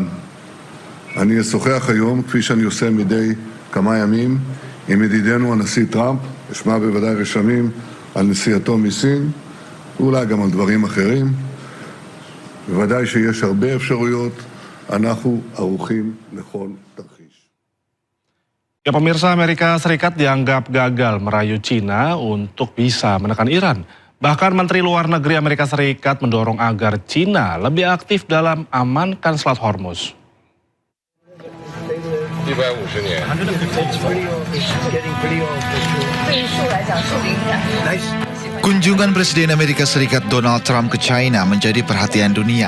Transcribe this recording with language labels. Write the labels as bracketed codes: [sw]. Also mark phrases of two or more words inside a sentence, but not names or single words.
[he] אני אשוחח היום, כפי שאני עושה מדי כמה ימים, עם ידידנו הנשיא טראמפ, אשמע בוודאי רשמים על נסיעתו מסין, ואולי גם על דברים אחרים. בוודאי שיש הרבה אפשרויות, אנחנו ערוכים לכל תרחיש. [id] Ya pemirsa, Amerika Serikat dianggap gagal merayu Cina untuk bisa menekan Iran. Bahkan Menteri Luar Negeri Amerika Serikat mendorong agar Cina lebih aktif dalam amankan Selat Hormuz. Kunjungan Presiden Amerika Serikat Donald Trump ke China menjadi perhatian dunia.